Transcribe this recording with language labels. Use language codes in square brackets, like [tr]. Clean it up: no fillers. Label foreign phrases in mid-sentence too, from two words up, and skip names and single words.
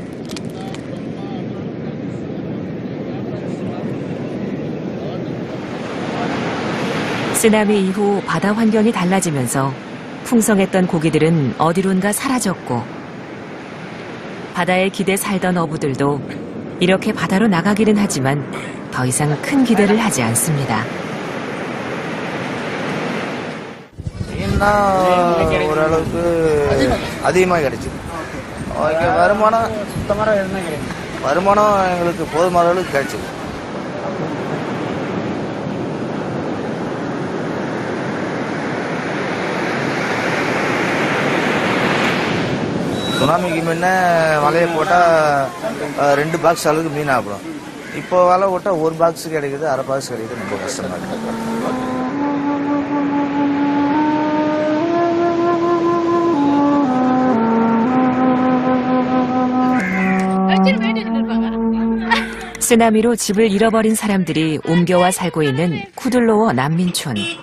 [ko] 쓰나미 이후 바다 환경이 달라지면서 풍성했던 고기들은 어디론가 사라졌고 바다에 기대 살던 어부들도 이렇게 바다로 나가기는 하지만 더 이상 큰 기대를 하지 않습니다. [ta] அதிகமாக கிடைச்சு வருமானம் எங்களுக்கு போதுமான அளவுக்கு கிடைச்சது. சுனாமிக்கு முன்ன வலையை போட்டால் 2 பாக்ஸ் அளவுக்கு மீன் ஆகணும். இப்போ வலை போட்டால் 1 பாக்ஸ் கிடைக்குது, அரை பாக்ஸ் கிடைக்குது. ரொம்ப கஷ்டமா இருக்கு. [ko] 쓰나미로 집을 잃어버린 사람들이 옮겨와 살고 있는 쿠들로어 난민촌.